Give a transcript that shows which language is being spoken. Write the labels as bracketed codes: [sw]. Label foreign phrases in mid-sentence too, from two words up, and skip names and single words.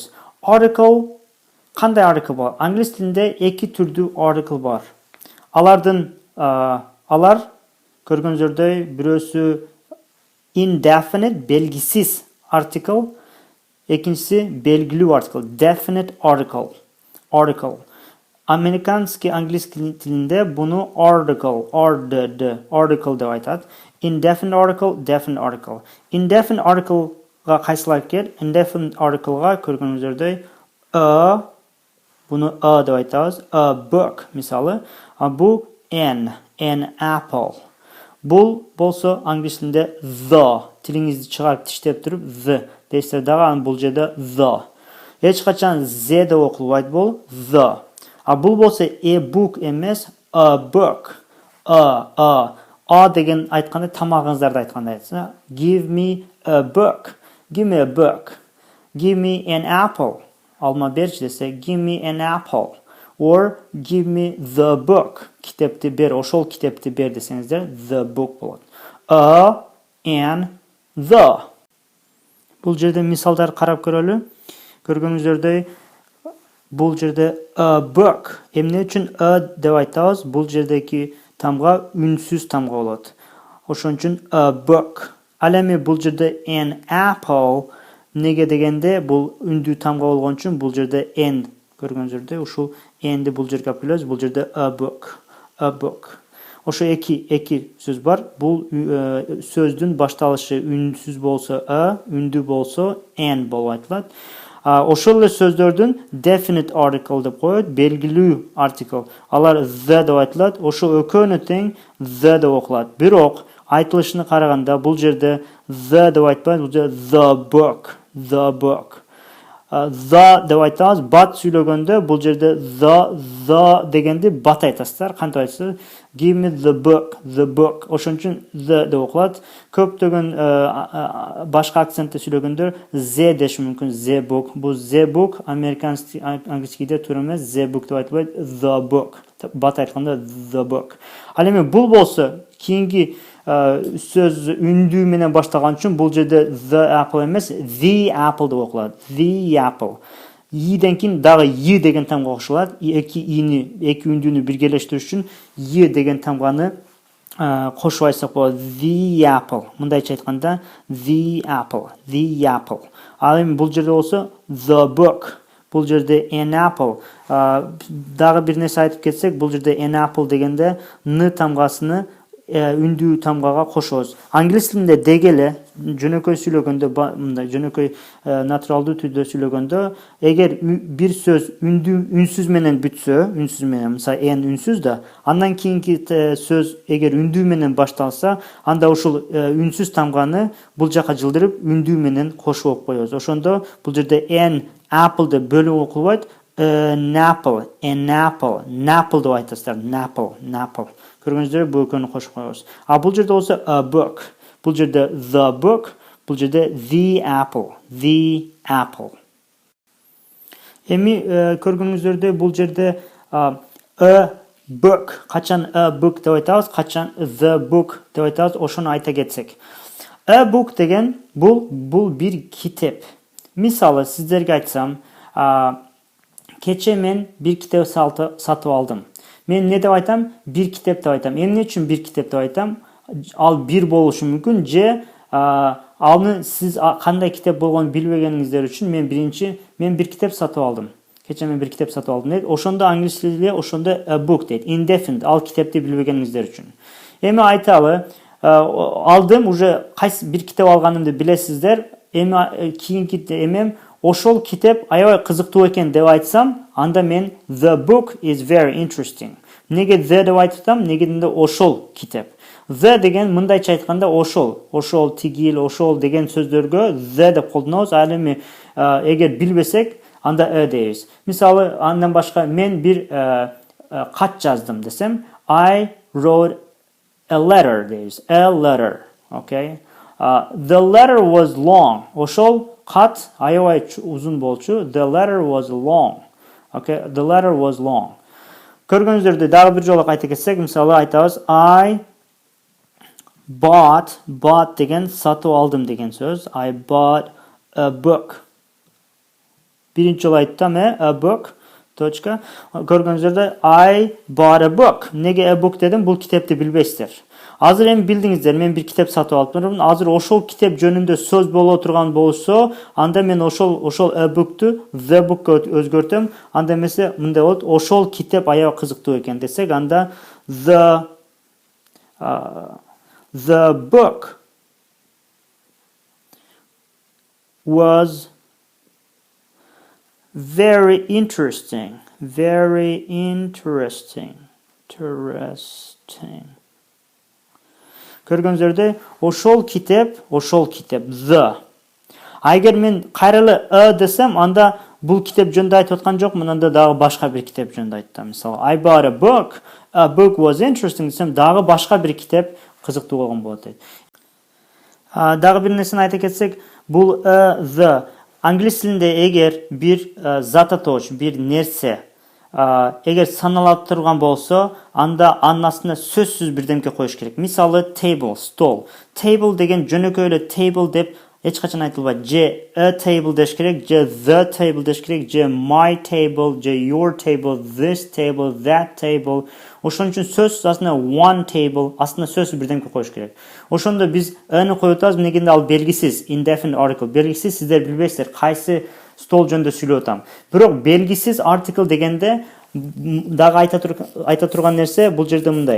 [ky] Article кандай article бар? Англис тилинде эки түрдүү article бар. Алар көргөнүздөй бирөөсү indefinite белгисиз article, экинчиси белгилүү article, [en] definite article. [ru] Американский английский [ky] тилинде буну article деп айтат. [en] Indefinite article, definite article. Indefinite articleга [ky] кайсылар кер? [en] Indefinite articleга [ky] көргөнүздөрдөй буну деп айтабыз. [en] A book мисалы. Бу an apple. [ky] Бул болсо англис тилинде the. Тилиңизди чыгарып тиштеп туруп the дейсиздер дагы, бул жерде the. Эч качан z деп окулбайт бул the. Бул болсо [en] a book [ky] эмес [en] a book. [ky] Деген айтканда тамагыңыздарды айткандай айтсаңыз. [en] Give me a book. Give me a book. Give me an apple. [ky] Алма берчи десе [en] give me an apple. Or give me the book. [ky] Китепти бер, ошол китепти бер десеңиздер [en] the book [ky] болот. [en] And the. [ky] Бул жерде мисалдар карап көрөлү. Көргөнүздөрдөй бул жерде [en] a book. [ky] Эмне үчүн деп айтабыз? Бул жердеки тамга үнсүз тамга болот. Ошон үчүн [en] a book. [ky] Ал эми бул жерде [en] an apple [ky] неге дегенде бул үндүү тамга болгон үчүн бул жерде n көргөнүздөрдөй ушул nди бул жерге алып келебиз. Бул жерде [en] a book. [ky] Ошо эки сөз бар. Бул сөздүн башталышы үнсүз болсо үндүү болсо n болуп айтылат. Ошол эле сөздөрдүн [en] definite article [ky] деп коет, белгилүү article. Алар the деп айтылат. Ошо экөөнү тең the деп окулат. Бирок айтылышына караганда бул жерде the деп айтпайт, бул жерде [en] the book. [ky] The деп айтабыз, бат сүйлөгөндө бул жерде the дегенди бат айтасыздар. Кантип айтасыздар? [en] Give me the book. [ky] Ошон үчүн the деп окулат. Көптөгөн башка акцентте сүйлөгөндөр z деши мүмкүн. [en] The book. [ky] Бул [en] the book [ru] американский англискийде [ky] туура эмес. [en] The book [ky] деп айтылбайт, [en] the book. [ky] Бат айтканда [en] the book. [ky] Ал эми бул болсо кийинки сөз үндүү менен башталган үчүн бул жерде [en] the apple [ky] эмес, [en] the apple [ky] деп окулат. [en] The apple. [ky] Ийден кийин дагы y деген тамга кошулат. Эки үндүүнү биргелештирүү үчүн y деген тамганы кошуп айтсак болот. [en] The apple. [ky] Мындайча айтканда [en] the apple. [ky] Ал эми бул жерде болсо [en] the book. [ky] Бул жерде [en] an apple. [ky] Дагы бир нерсе айтып кетсек, бул жерде [en] an apple [ky] дегенде н тамгасыны үндүү тамгага кошобуз. Англис тилинде дегеле жөнөкөй сүйлөгөндө, мындай жөнөкөй натуралдуу түрдө сүйлөгөндө, эгер бир сөз үнсүз менен бүтсө, мисалы n үнсүз да, андан кийинки сөз эгер үндүү менен башталса, анда ушул үнсүз тамганы бул жака жылдырып үндүү менен кошуп коебуз. Ошондо бул жерде [en] n apple [ky] деп бөлүп окулбайт, napple деп айтасыздар. [en] Napple. [ky] Көргөнүздөр бул экөөнү кошуп коебуз. Бул жерде болсо [en] a book. [ky] Бул жерде [en] the book. [ky] Бул жерде [en] the apple. [ky] Эми көргөнүздөрдөй бул жерде [en] a book. [ky] Качан [en] a book [ky] деп айтабыз, качан [en] the book [ky] деп айтабыз, ошону айта кетсек. [en] A book [ky] деген бул бир китеп. Мисалы сиздерге айтсам, кече мен бир китеп сатып алдым. Мен не деп айтам? Бир китеп деп айтам. Эмне үчүн бир китеп деп айтам? Ал бир болушу мүмкүн, же аны сиз кандай китеп болгонун билбегениңиздер үчүн мен бир китеп сатып алдым. Кече мен бир китеп сатып алдым дейт. Ошондо англис тилинде ошондо [en] a book [ky] дейт. Indefinite, ал китепти билбегениңиздер үчүн. Эми айталы, алдым, уже кайсы бир китеп алганымды билесиздер. Эми кийинки эмем ошол китеп аябай кызыктуу экен деп айтсам, анда мен [en] the book is very interesting. [ky] Неге the деп айтсам? Негединде ошол китеп. The деген мындайча айтканда ошол тигил, ошол деген сөздөргө the деп колдонобуз. Ал эми эгер билбесек, анда дейбиз. Мисалы, андан башка мен бир кат жаздым десем, [en] I wrote a letter дейбиз. A letter. Okay? The letter was long. [ky] Ошол кат аябай узун болчу. [en] The letter was long. Okay, the letter was long. [ky] Көргөнүздөрдү дагы бир жолу кайта кетсек, мисалы айтабыз [en] I bought [ky] деген сатып алдым деген сөз. [en] I bought a book. [ky] Биринчи жолу айттым, [en] a book. Точка. [ky] Көргөнүздөрдө [en] I bought a book. [ky] Неге [en] a book [ky] дедим? Бул китепти билбейсиздер. Азыр эми билдиңиздер, мен бир китеп сатып алыптырмын. Азыр ошол китеп жөнүндө сөз боло турган болсо, анда мен ошол [en] a book'ту the book'ка [ky] өзгөртөм. Анда эмесе мындай болот, ошол китеп аябай кызыктуу экен десек, анда [en] the book was very interesting. Very interesting. [ky] Көргөнүздөрдө ошол китеп, the. Агер мен кайрылы десем, анда бул китеп жөнүндө айтып аткан жокмун, анда дагы башка бир китеп жөнүндө айттым. Мисалы, [en] I bought a book was interesting [ky] десем, дагы башка бир китеп кызыктуу болгон болот дейт. Дагы бир нерсени айта кетсек, бул the англис тилинде эгер бир зататоч, бир нерсе эгер саналып турган болсо, анда анын астына сөзсүз бирдемке коюш керек. Мисалы, table, стол. Table деген жөнөкөй эле table деп эч качан айтылбайт. Же [en] a table [ky] деш керек, же [en] the table [ky] деш керек, же [en] my table, [ky] же [en] your table, this table, that table. [ky] Ошон үчүн сөз астына [en] one table, [ky] астына сөзсүз бирдемке коюш керек. Ошондо биз ны коюп атабыз, негенде ал белгисиз, indefinite article. Белгисиз, сиздер билбейсиздер кайсы стол жөнүндө сүйлөп атам. Бирок белгисиз article дегенде дагы айта турган нерсе бул жерде мындай.